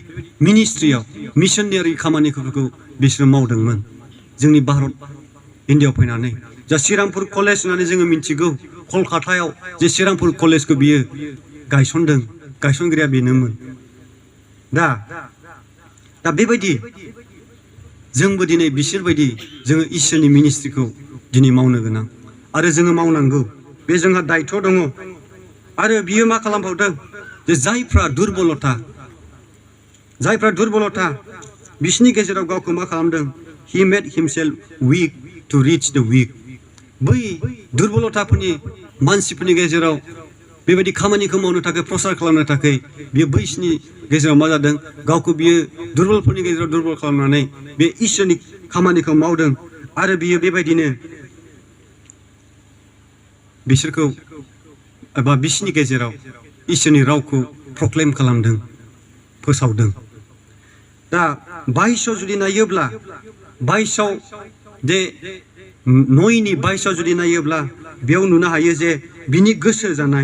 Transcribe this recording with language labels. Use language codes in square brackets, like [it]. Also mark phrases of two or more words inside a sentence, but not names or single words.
[brx] मिनिस्ट्रियाव मिशनारि खामानिफोरखौ बिसोरो मावदोंमोन जोंनि भारत इन्डियाआव फैनानै जा श्रीरामपुर कलेज होननानै जोङो मिथिगौ कलकातायाव जे श्रीरामपुर कलेजखौ बियो गायसनगिरिया बेनोमोन दा बेबायदि जोंबो दिनै बिसोरबायदि जोङो इसोरनि मिनिस्ट्रिखौ दिनै मावनो गोनां आरो जोङो मावनांगौ बे जोंहा दायथ' दङ आरो बियो मा खालामबावदों जे जायफ्रा दुरबलथा बिसोरनि गेजेराव गावखौ मा खालामदों [en] he made himself weak to reach the weak [brx] बै दुरबलथाफोरनि मानसिफोरनि गेजेराव बेबायदि खामानिखौ मावनो थाखाय प्रसार खालामनो थाखाय बियो बैसोरनि गेजेराव मा जादों गावखौ बियो दुरबलफोरनि गेजेराव दुरबल खालामनानै बे इसोरनि खामानिखौ मावदों आरो बियो बेबायदिनो बिसोरखौ एबा बिसोरनि गेजेराव इसोरनि रावखौ प्रक्लेम खालामदों फोसावदों दा 22 जुदि नायोब्ला 22 दे नयनि 22 जुदि नायोब्ला बेयाव नुनो हायो जे बिनि गोसो जानाय